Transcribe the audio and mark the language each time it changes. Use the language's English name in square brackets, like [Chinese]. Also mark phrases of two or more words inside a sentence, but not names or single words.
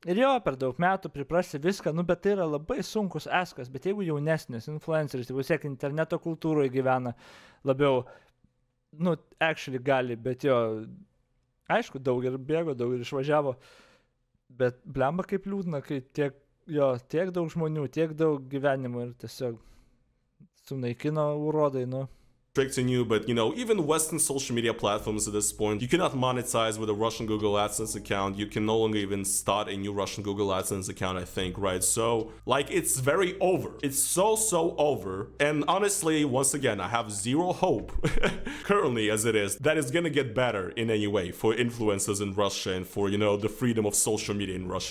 [Lithuanian] Ir jo, per daug metų priprasti viską, nu, bet tai yra labai sunkus eskas, bet jeigu jaunesnis influenceris, tai vis tiek interneto kultūroje gyvena labiau, nu, actually gali, bet jo, aišku, daug ir bėgo, daug ir išvažiavo, bet blemba kaip liūdna, kai tiek daug žmonių, tiek daug gyvenimų ir tiesiog sunaikino urodai, nu. [English] Restricting you, but you know, even Western social media platforms at this point, you cannot monetize with a Russian Google AdSense account. You can no longer even start a new Russian Google AdSense account, I think, right? So, like, it's very over. It's so over. And honestly, once again, I have zero hope, currently as it is, that it's gonna get better in any way for influencers in Russia and for, you know, the freedom of social media in Russia.